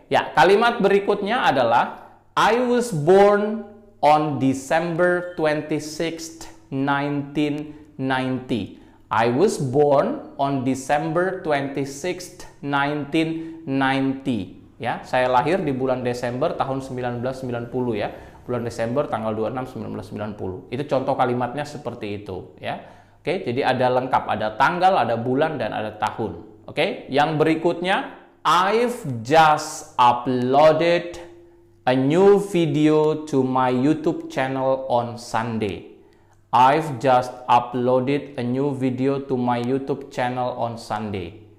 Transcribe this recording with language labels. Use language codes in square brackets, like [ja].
[id] Ya, kalimat berikutnya adalah [en] I was born on December 26th, 1990. I was born on December 26th, 1990. [id] Ya, saya lahir di bulan Desember tahun 1990 ya. Bulan Desember tanggal 26 1990. Itu contoh kalimatnya seperti itu ya. Oke, jadi ada lengkap, ada tanggal, ada bulan dan ada tahun. Oke, yang berikutnya [en] I've just uploaded a new video to my YouTube channel on Sunday. I've just uploaded a new video to my YouTube channel on Sunday.